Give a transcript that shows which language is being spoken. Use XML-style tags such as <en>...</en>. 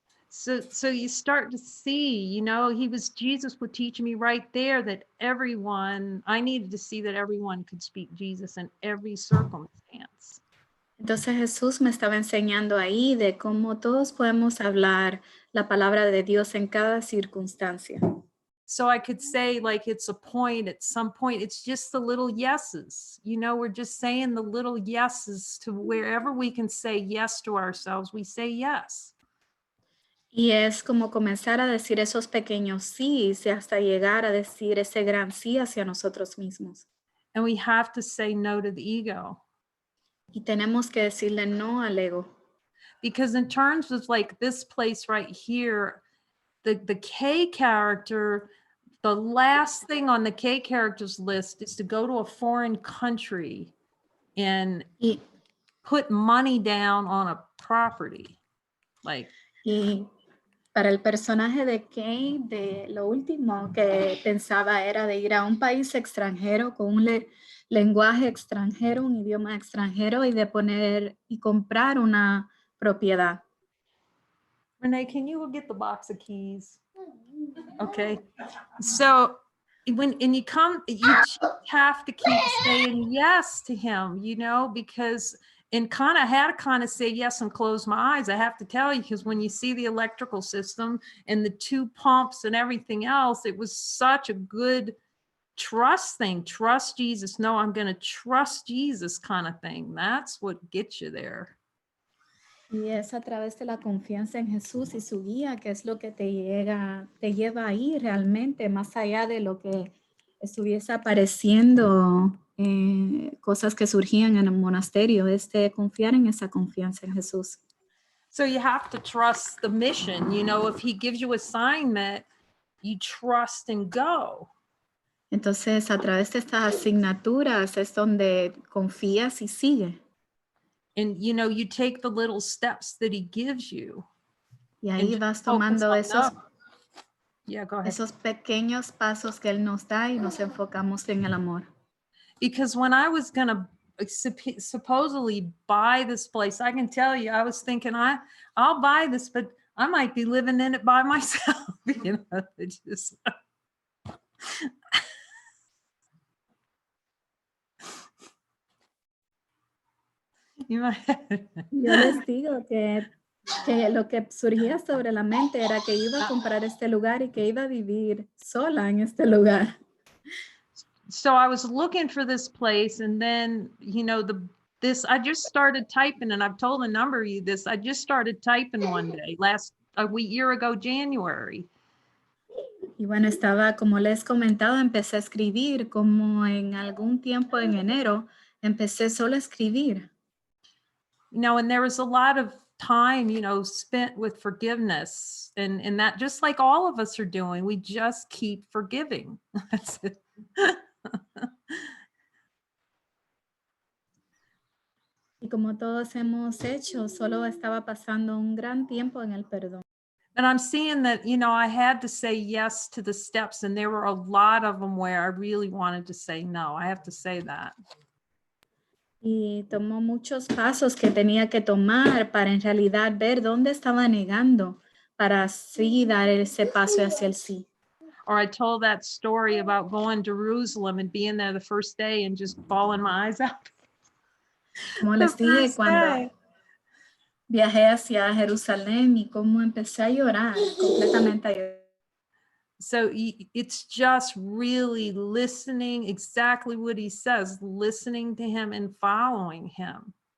<en>So you start to see, you know, Jesus would teach me right there that I needed to see that everyone could speak Jesus in every circumstance.</en> <es>Entonces Jesús me estaba enseñando ahí de cómo todos podemos hablar la palabra de Dios en cada circunstancia.</es> <en>So I could say, like, at some point, it's just the little yeses. You know, we're just saying the little yeses to wherever we can say yes to ourselves, we say yes.</en> <es>Y es como comenzar a decir esos pequeños sí y hasta llegar a decir ese gran sí hacia nosotros mismos.</es> <en>And we have to say no to the ego.</en> <es>Y tenemos que decirle no al ego.</es> <en>Because in terms of like this place right here, the K character, the last thing on the K characters list is to go to a foreign country and</en> <es>Y,</es> <en>put money down on a property. Like,</en> <es>y para el personaje de Kate, de lo último que pensaba era de ir a un país extranjero con un lenguaje extranjero, un idioma extranjero y de poner y comprar una propiedad.</es> <en>Renee, can you go get the box of keys? Okay. So when you come, you just have to keep saying yes to him, you know, because and kind of had to kind of say yes and close my eyes. I have to tell you, because when you see the electrical system and the two pumps and everything else, it was such a good trust thing. Trust Jesus. No, I'm going to trust Jesus kind of thing. That's what gets you there.</en> <es>Y es a través de la confianza en Jesús y su guía que es lo que te lleva ahí realmente, más allá de lo que estuviese apareciendo, cosas que surgían en el monasterio, es de confiar en esa confianza en Jesús.</es> <en>So you have to trust the mission. You know, if he gives you assignment, you trust and go.</en> <es>Entonces, a través de estas asignaturas es donde confías y sigue.</es> <en>And, you know, you take the little steps that he gives you.</en> <es>Y</es> <en>and</en> <es>ahí</es> <en>just</en> <es>vas</es> <en>focus</en> <es>tomando</es> <en>on</en> <es>esos,</es> <en>no. Yeah, go ahead.</en> <es>esos pequeños pasos que Él nos da y nos enfocamos en el amor.</es> <en>Because when I was going to supposedly buy this place, I can tell you, I was thinking, I'll buy this, but I might be living in it by myself. You know, it just. You might.</en> <es>Yo les digo que lo que surgía sobre la mente era que iba a comprar este lugar y que iba a vivir sola en este lugar.</es> <en>So I was looking for this place, and then, you know, I just started typing, and I've told a number of you this. I just started typing one day a year ago, January.</en> <es>Y bueno, estaba, como les he comentado, empecé a escribir como en algún tiempo en enero, empecé solo a escribir.</es> <en>You know, and there was a lot of time, you know, spent with forgiveness, and that just like all of us are doing, we just keep forgiving. That's it.</en> <es>Y como todos hemos hecho, solo estaba pasando un gran tiempo en el perdón.</es> <en>And I'm seeing that, you know, I had to say yes to the steps, and there were a lot of them where I really wanted to say no. I have to say that.</en> <es>Y tomó muchos pasos que tenía que tomar para en realidad ver dónde estaba negando, para así dar ese paso hacia el sí.</es> <en>Or I told that story about going to Jerusalem and being there the first day and just bawling my eyes out.</en> <es>Como les dije, cuando viajé hacia Jerusalén y cómo empecé a llorar, completamente a llorar.</es> <en>So it's just really listening exactly what he says, listening to him and following him.</en>